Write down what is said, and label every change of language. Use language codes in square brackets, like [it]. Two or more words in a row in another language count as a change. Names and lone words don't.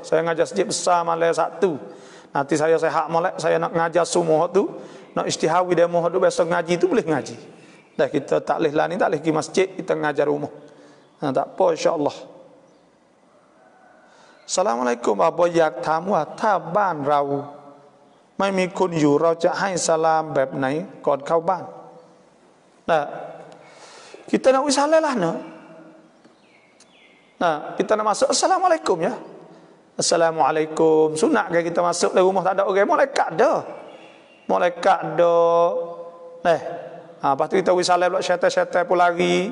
[ms] Saya mengajar Masjid Besar malam Sabtu. Nanti saya hak molek saya nak mengajar semua tu, nak istihawi demo tu biasa ngaji tu boleh ngaji. Dah kita tak leh lah ni tak leh pergi masjid, kita mengajar rumah. Tak apa insya-Allah. Assalamualaikum [th] บ่อยากถามว่าถ้าบ้านเราไม่มีคนอยู่เราจะให้สลามแบบไหนก่อนเข้าบ้าน [ms] Nah, kita nak usaha lah no. Nah, kita nak masuk assalamualaikum ya. Assalamualaikum. Sunat ke kita masuk dalam rumah tak ada orang, malaikat dah. Malaikat dah. Lepas tu kita usaha pula syaitan-syaitan pun lari.